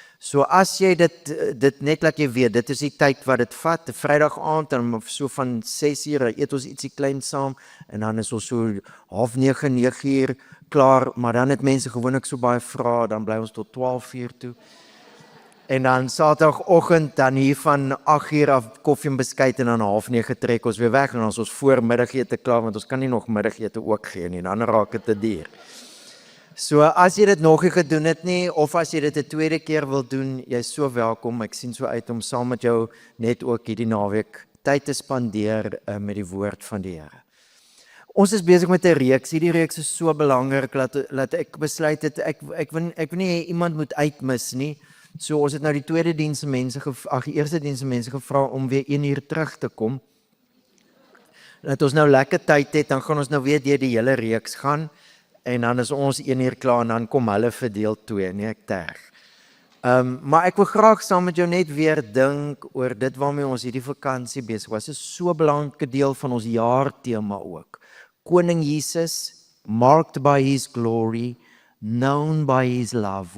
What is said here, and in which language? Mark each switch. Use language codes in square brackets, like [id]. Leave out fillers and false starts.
[af] So as jy dit net laat jy weet, dit is die tyd wat dit vat, 'n Vrydag aand en so van 6:00 eet ons ietsie klein saam en dan is ons so 8:30, 9:00 klaar, maar dan het mense gewoonlik so baie vrae, dan bly ons tot 12:00 toe. En dan Saterdagoggend dan hier van 8:00 af koffie en beskuit en dan 8:30 trek ons weer weg en dan is ons voor middagete klaar, want ons kan nie nog middagete ook gee nie, dan raak dit te duur. So as jy dit nog nie gedoen het nie, of as jy dit 'n tweede keer wil doen, jy is so welkom. Ek sien so uit om saam met jou net ook hierdie naweek tyd te spandeer met die woord van die Here. Ons is besig met 'n reeks. Hierdie reeks is so belangrik dat ek besluit het ek wil nie iemand moet uitmis nie. So ons het nou die eerste diens mense gevra om weer 1 uur terug te kom. Dat ons nou lekker tyd het, dan gaan ons nou weer deur die hele reeks gaan. En dan is ons 1 uur klaar en dan kom hulle vir deel 2, nie ek terg. Maar ek wil graag saam met jou net weer dink oor dit waarmee ons hierdie vakansie besig was. Dit is so 'n belangrike deel van ons jaartema ook. [en] Koning Jesus, marked by his glory, known by his love.